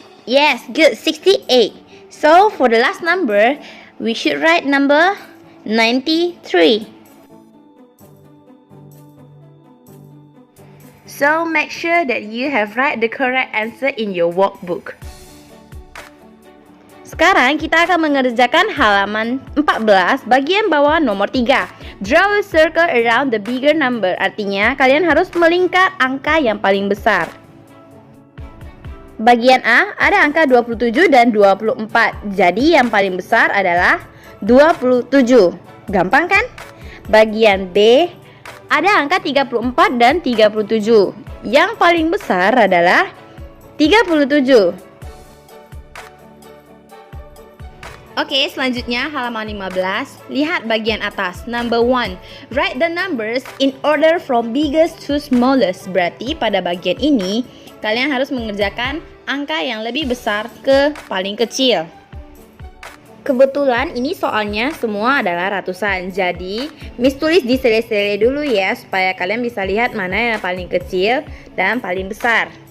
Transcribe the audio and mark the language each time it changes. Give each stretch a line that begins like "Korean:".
English: yes, good, 68. So, for the last number, we should write number 93. So, make sure that you have write the correct answer in your workbook.
Indonesian: Sekarang kita akan mengerjakan halaman 14 bagian bawah nomor 3.
English: Draw a circle around the bigger number.
Indonesian: Artinya kalian harus melingkar angka yang paling besar. Bagian A ada angka 27 dan 24. Jadi yang paling besar adalah 27. Gampang kan? Bagian B ada angka 34 dan 37. Yang paling besar adalah 37. Oke, selanjutnya halaman 15. Lihat bagian atas.
English: Number 1. Write the numbers in order from biggest to smallest.
Indonesian: Berarti pada bagian ini kalian harus mengerjakan angka yang lebih besar ke paling kecil. Kebetulan ini soalnya semua adalah ratusan. Jadi, Miss tulis di sele-sele dulu ya supaya kalian bisa lihat mana yang paling kecil dan paling besar.